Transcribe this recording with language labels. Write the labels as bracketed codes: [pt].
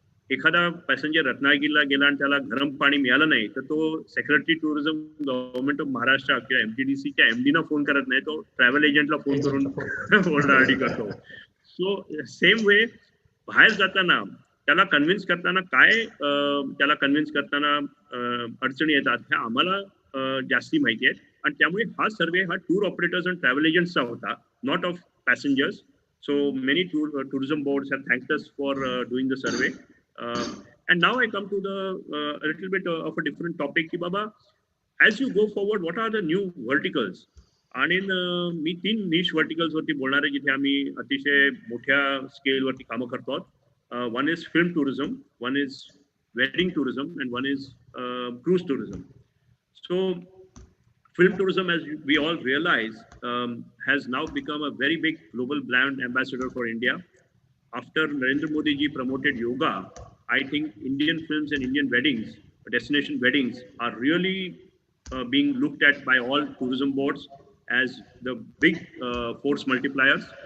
[mr] एखादा पॅसेंजर रत्नागिरीला गेला आणि त्याला गरम पाणी मिळालं नाही तर तो secretary tourism government of Maharashtra किंवा MTDCच्या MDना फोन करत नाही, तो ट्रॅव्हल एजंटला फोन करून ओरडाआरडी करतो. [en] so same way [mr] बाहेर जाताना त्याला कन्व्हिन्स करताना त्याला कन्व्हिन्स करताना अडचणी येतात ह्या आम्हाला जास्ती माहिती आहेत. आणि त्यामुळे हा सर्वे हा टूर ऑपरेटर्स आणि ट्रॅव्हल एजंट्सचा होता, [en] Not of passengers. So many tourism boards have thanked us for doing the survey. And now I come to the a little bit of a different topic. Ki Baba, as you go forward, what are the new verticals? [mr] आणि मी 3 niche verticals वरती बोलणार आहे जिथे आम्ही अतिशय मोठ्या स्केलवरती कामं करतो. [en] One is film tourism, one is wedding tourism, and one is cruise tourism. So film tourism, as we all realize, has now become a very big global brand ambassador for India. After Narendra Modi ji promoted yoga, I think Indian films and Indian weddings, destination weddings, are really being looked at by all tourism boards as the big force multipliers.